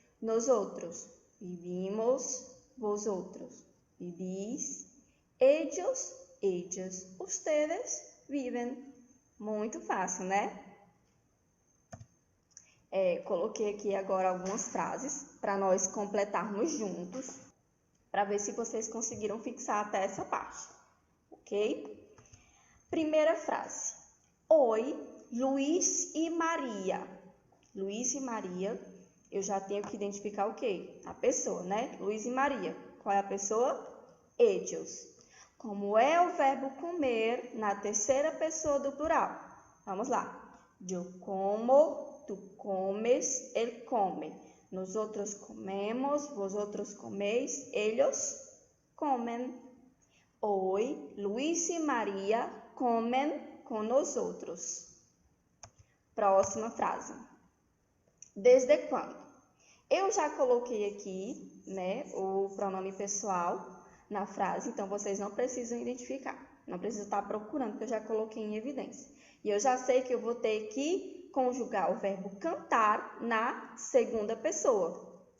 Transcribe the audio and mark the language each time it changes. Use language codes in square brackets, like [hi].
[es] Nosotros vivimos, vosotros vivís, ellos, ellas, ustedes viven. [pt] Muito fácil, né? Coloquei aqui agora algumas frases para nós completarmos juntos, para ver se vocês conseguiram fixar até essa parte, ok? Primeira frase. Oi, Luiz e Maria. Luiz e Maria, eu já tenho que identificar o quê? A pessoa, né? Luiz e Maria. Qual é a pessoa? Ellos. Como é o verbo comer na terceira pessoa do plural? Vamos lá. [es] Yo como, tú comes, él come. Nosotros comemos, vosotros coméis, ellos comen. Hoy, Luis y María comen con nosotros. [pt] Próxima frase. Desde quando? Eu já coloquei aqui, né, o pronome pessoal na frase, então vocês não precisam identificar. Não precisa estar procurando, porque eu já coloquei em evidência. E eu já sei que eu vou ter que conjugar o verbo cantar na segunda pessoa.